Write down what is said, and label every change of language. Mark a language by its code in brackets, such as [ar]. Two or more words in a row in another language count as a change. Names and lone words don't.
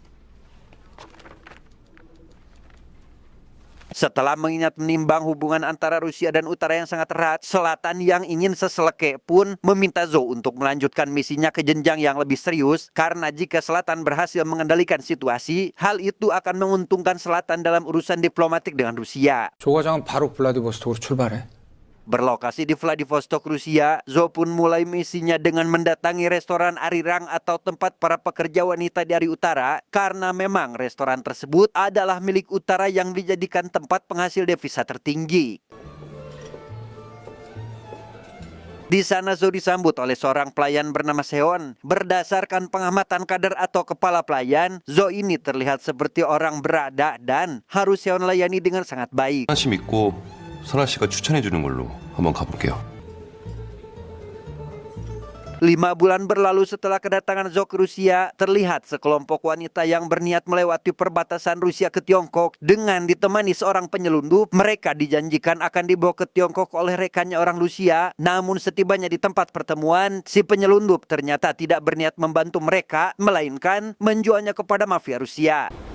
[id] Setelah mengingat menimbang hubungan antara Rusia dan utara yang sangat erat, selatan yang ingin seseleke pun meminta Zo untuk melanjutkan misinya ke jenjang yang lebih serius, karena jika selatan berhasil mengendalikan situasi, hal itu akan menguntungkan selatan dalam urusan diplomatik dengan Rusia. [ko] 조과장은 바로 블라디보스톡으로 출발해. [id] Berlokasi di Vladivostok, Rusia, Zo pun mulai misinya dengan mendatangi restoran Arirang atau tempat para pekerja wanita dari utara, karena memang restoran tersebut adalah milik utara yang dijadikan tempat penghasil devisa tertinggi. Di sana Zo disambut oleh seorang pelayan bernama Seon. Berdasarkan pengamatan kader atau kepala pelayan, Zo ini terlihat seperti orang berada dan harus Seon layani dengan sangat baik. [ko] 하나씩 믿고 선아 씨가 추천해 주는 걸로 한번 가볼게요. [id] 5 bulan berlalu setelah kedatangan Zo ke Rusia, terlihat sekelompok wanita yang berniat melewati perbatasan Rusia ke Tiongkok dengan ditemani seorang penyelundup. Mereka dijanjikan akan dibawa ke Tiongkok oleh rekannya orang Rusia. Namun setibanya di tempat pertemuan, si penyelundup ternyata tidak berniat membantu mereka, melainkan menjualnya kepada mafia Rusia.